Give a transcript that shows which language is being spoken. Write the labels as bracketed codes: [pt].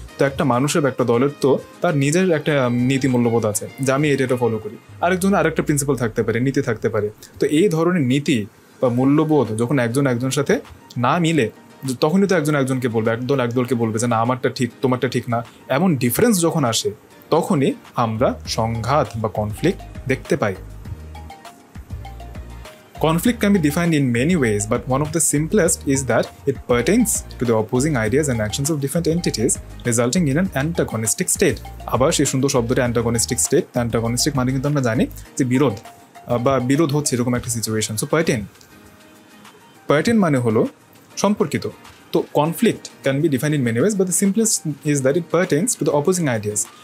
[bn] তো একটা মানুষের বা একটা দলের তো তার নিজের একটা নীতি মূল্যবোধ আছে যে আমি এটা ফলো করি, আরেকজনের আরেকটা প্রিন্সিপাল থাকতে পারে, নীতি থাকতে পারে। তো এই ধরনের নীতি বা মূল্যবোধ যখন একজন একজনের সাথে না মিলে, তখনই তো একজন একজনকে বলবে, একদল একদলকে বলবে যে না আমারটা ঠিক, তোমারটা ঠিক না। এমন ডিফারেন্স যখন আসে তখনই আমরা সংঘাত বা কনফ্লিক্ট দেখতে পাই। [en] Conflict can be defined in many ways, but one of the simplest is that it pertains to the opposing ideas and actions of different entities, resulting in an antagonistic state. [bn] আবার সেই সুন্দর শব্দটা antagonistic state. Antagonistic মানে কিন্তু আমরা জানি যে বিরোধ বা বিরোধ হচ্ছে এরকম একটা সিচুয়েশন। সো পার্টেন মানে হলো সম্পর্কিত। [en] তো conflict can be defined in many ways, but the simplest is that it pertains to the opposing ideas.